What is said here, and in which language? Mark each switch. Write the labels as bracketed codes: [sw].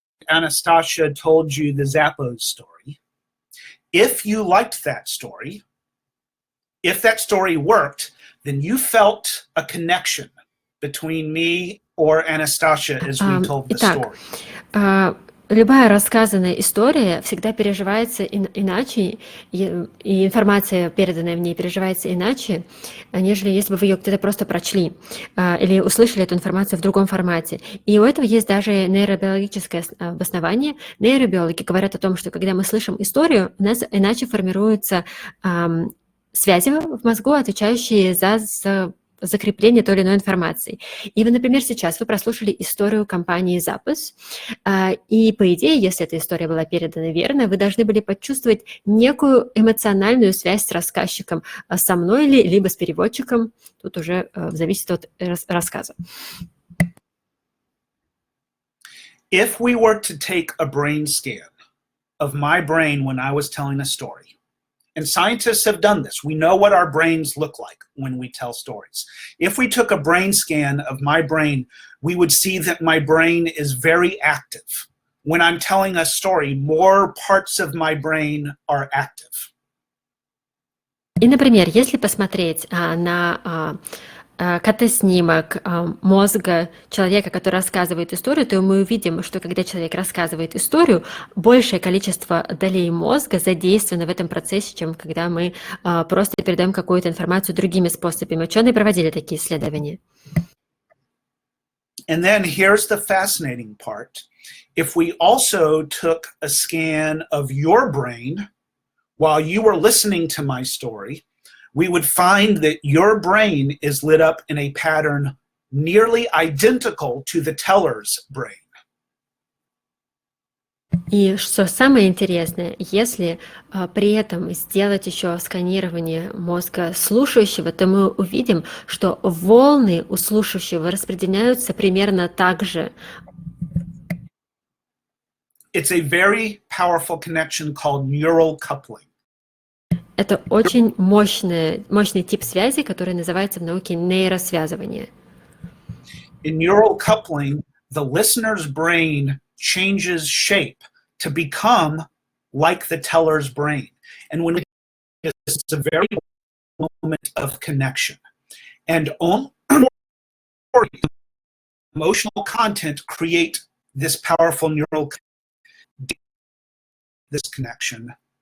[en] Anastasia told you the Zappos story. If you liked that story, if that story worked, then you felt a connection between me or Anastasia as we told the story. [ru] Любая рассказанная история всегда переживается иначе, и информация, переданная в ней, переживается иначе, нежели если бы вы ее где-то просто прочли или услышали эту информацию в другом формате. И у этого есть даже нейробиологическое обоснование. Нейробиологи говорят о том, что когда мы слышим историю, у нас иначе формируются связи в мозгу, отвечающие за закрепление той или иной информации. И вы, например, сейчас вы прослушали историю компании Zappos, и, по идее, если эта история была передана верно, вы должны были почувствовать некую эмоциональную связь с рассказчиком, со мной ли, либо с переводчиком. Тут уже зависит от рассказа. [en] If we were to take a brain scan of my brain when I was telling a story, and scientists have done this. We know what our brains look like when we tell stories. If we took a brain scan of my brain, we would see that my brain is very active. When I'm telling a story, more parts of my brain are active. [ru] И, например, если посмотреть на картоснимок мозга человека, который рассказывает историю, то мы увидим, что когда человек рассказывает историю, большее количество долей мозга задействовано в этом процессе, чем когда мы просто передаем какую-то информацию другими способами. Ученые проводили такие исследования. [en] And then here's the fascinating part. If we also took a scan of your brain while you were listening to my story, we would find that your brain is lit up in a pattern nearly identical to the teller's brain. [ru] И что самое интересное, если при этом сделать еще сканирование мозга слушающего, то мы увидим, что волны у слушающего распределяются примерно так же. [en] It's a very powerful connection called neural coupling. [ru] Это очень мощный тип связи, который называется в науке нейросвязывание. [en] In neural coupling, the listener's brain changes shape to become like the teller's brain. And when it's a very moment of connection. And emotional content create this powerful neural this connection.